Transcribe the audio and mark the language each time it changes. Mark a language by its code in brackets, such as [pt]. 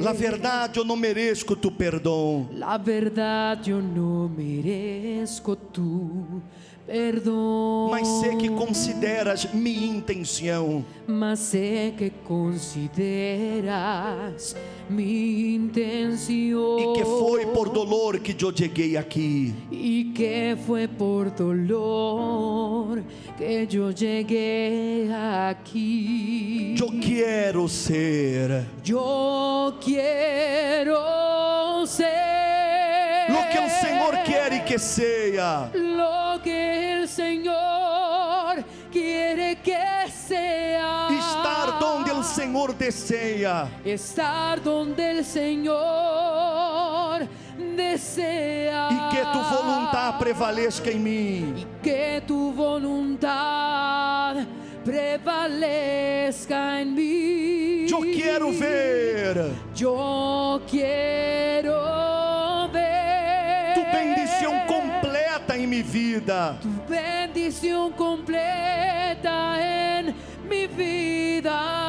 [pt] La verdade, eu não mereço tu perdão. [es] la verdad, yo no merezco tu perdón, [pt] Mas sei que consideras minha intenção. [es] mas sé que consideras mi intención, [pt] E que foi por dolor que eu cheguei aqui. [es] y que fue por dolor que yo llegué aquí. [pt] Eu quero ser [es] Yo quiero ser [pt] lo que o Senhor quer que seja. [es] lo que el Señor quiere que sea. [pt] Estar donde o Senhor deseja. [es] Estar donde el Señor desea. [pt] E que tu vontade prevaleça em mim. [es] Y que tu voluntad prevalezca en mí. [pt] Eu quero ver [es] Yo quiero ver [pt] tu bendição completa em minha vida. [es] tu bendición completa en mi vida.